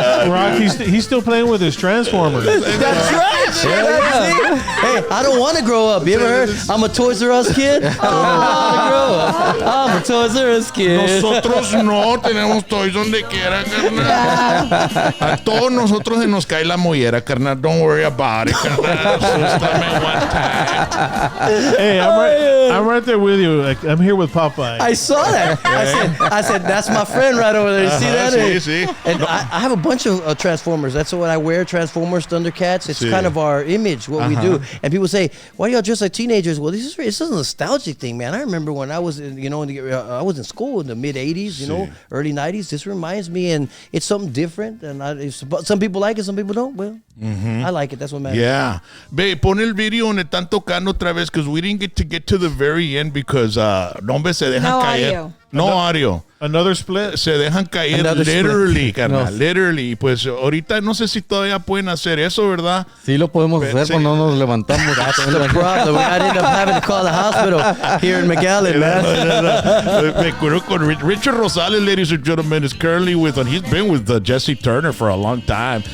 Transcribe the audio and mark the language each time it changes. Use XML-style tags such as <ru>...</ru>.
<en>Rock, he's still playing with his Transformers. That's right. Hey, I don't want to grow up. You ever heard? I'm a Toys R Us kid. I don't want to grow up. I'm a Toys R Us kid.</en> <es>Nosotros no tenemos toys donde quiera, carnal. A todos nosotros se nos cae la mollera, carnal.</es> <en>Don't worry about it, carnal. Asústame one time. Hey, I'm right there with you. Like, I'm here with Popeye. I saw that. I said, that's my friend right over there. You see that?</en> <es>Sí.</es> <en>And I have a bunch of Transformers. That's what I wear. Transformers, Thundercats. It's kind of our image, what we do. And people say, why y'all dress like teenagers? Well, this is a nostalgic thing, man. I remember when I was, I was in school in the mid '80s, early '90s. This reminds me, and it's something different. And some people like it, some people don't. Well, I like it. That's what matters.</en> <es>Yeah. Ve, pon el video donde están tocando otra vez,</es> <en>because we didn't get to the very end because</en> <es>no, hombre, se dejan caer.</es> <en>Audio. No audio. Another split.</en> <es>Se dejan caer</es> <en>literally,</en> <es>carnal. Literally. Pues ahorita no sé si todavía pueden hacer eso, ¿verdad? Sí lo podemos hacer, pero no nos levantamos.</es> <en>That's the problem. I ended up having to call the hospital here in McAllen, man.</en> <es>Me acuerdo con</es> <en>Richard Rosales, ladies and gentlemen, is currently he's been with Jesse Turner for a long time.</en>